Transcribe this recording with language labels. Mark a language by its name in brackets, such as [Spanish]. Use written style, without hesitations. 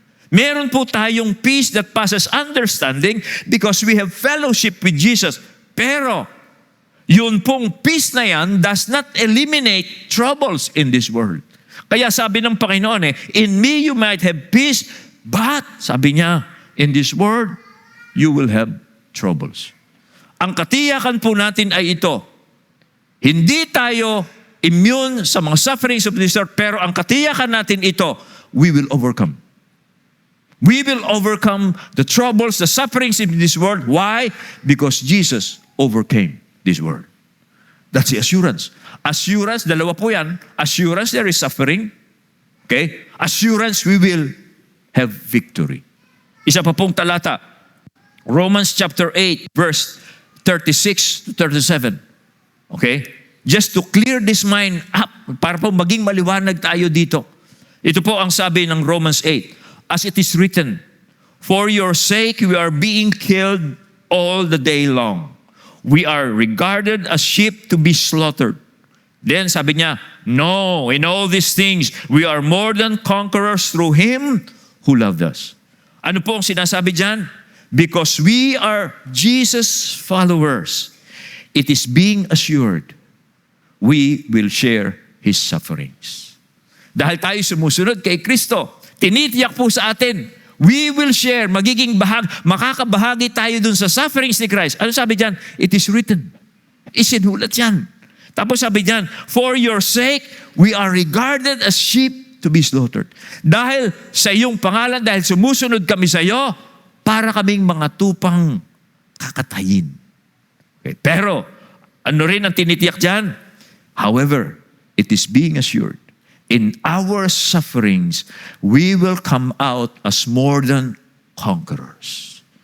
[Filipino] Meron po tayong [English] peace that passes understanding because we have fellowship with Jesus. [Filipino] Pero, yun pong peace na yan [English] does not eliminate troubles in this world. [Filipino] Kaya sabi ng Panginoon [English] in me you might have peace, but, [Filipino] sabi niya, [English] in this world, you will have troubles. [Filipino] Ang katiyakan po natin ay ito. Hindi tayo immune sa mga [English] sufferings of this world, [Filipino] pero ang katiyakan natin ito, [English] we will overcome. We will overcome the troubles, the sufferings in this world. Why? Because Jesus overcame this world. That's the assurance. Assurance, [Filipino] dalawa po yan. [English] Assurance, there is suffering. Okay? Assurance, we will have victory. [Filipino] Isa pa pong talata. [English] Romans chapter 8, verse 36 to 37. Okay? Just to clear this mind up, [Filipino] para po maging maliwanag tayo dito. Ito po ang sabi ng Romans 8. [English] As it is written, for your sake we are being killed all the day long. We are regarded as sheep to be slaughtered. Then [Filipino] sabi niya, [English] no, in all these things, we are more than conquerors through Him who loved us. [Filipino] Ano po ang sinasabi dyan? [English] Because we are Jesus' followers, it is being assured we will share His sufferings. [Filipino] Dahil tayo sumusunod kay Kristo, tinitiyak po sa atin, [English] we will share, [Filipino] makakabahagi tayo dun sa sufferings ni Christ. Ano sabi dyan? [English] It is written. [Filipino] Isinulat yan. Tapos sabi dyan, [English] for your sake, we are regarded as sheep to be slaughtered. [Filipino] Dahil sa iyong pangalan, dahil sumusunod kami sa iyo, para kaming mga tupang kakatayin. Okay. Pero, ano rin ang tinitiyak dyan? [English] However, it is being assured, in our sufferings, we will come out as more than conquerors.